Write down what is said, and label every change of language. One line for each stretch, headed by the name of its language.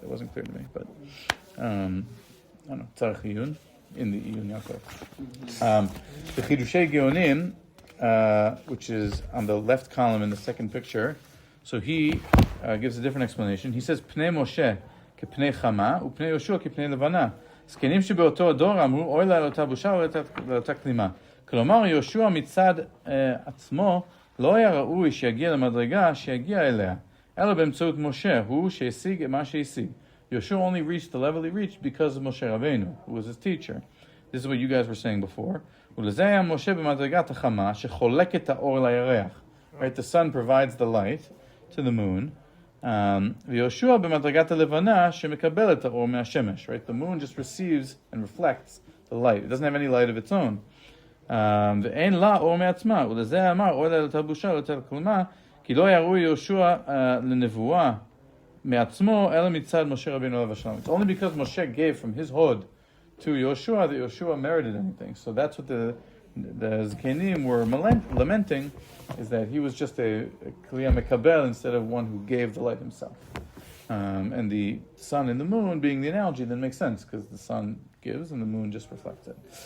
English: It wasn't clear to me, but I don't know, Tzarech Iyun, in the Iyun Yaakov. The Chidushei Geonim, which is on the left column in the second picture, so he gives a different explanation. He says, Pnei Moshe
Hebrew: כפני חמה, ופני יהושע כפני לבנה. זקנים שבאותו הדור אמרו, אוי לה לאותה בושה, אוי לאותה כלימה. כלומר, יהושע מצד עצמו לא היה ראוי שיגיע למדרגה שיגיע אליה, אלא באמצעות משה, הוא שהשיג מה שהשיג.
English: Yeshua only reached the level he reached because of Moshe Rabbeinu, who was his teacher. This is what you guys were saying before.
Hebrew: ולזה היה משה במדרגת החמה, שחולק את האור לירח.
English: Right, the sun provides the light to the moon.
Hebrew: ויהושע במדרגת הלבנה שמקבל את האור מהשמש.
English: Right, the moon just receives and reflects the light. It doesn't have any light of its own.
Hebrew: ואין לה אור מעצמה. ולזה אמר, אוי לה לאותה בושה, לאותה כלימה, כי לא יראו יהושע לנבואה מעצמו, אלא מצד משה רבינו עליו השלום.
English: It's only because Moshe gave from his hod to Yoshua that Yoshua merited anything. So that's what the Zkenim were lamenting, is that he was just a Kiliya Mekabel instead of one who gave the light himself. And the sun and the moon being the analogy then makes sense, because the sun gives and the moon just reflects it.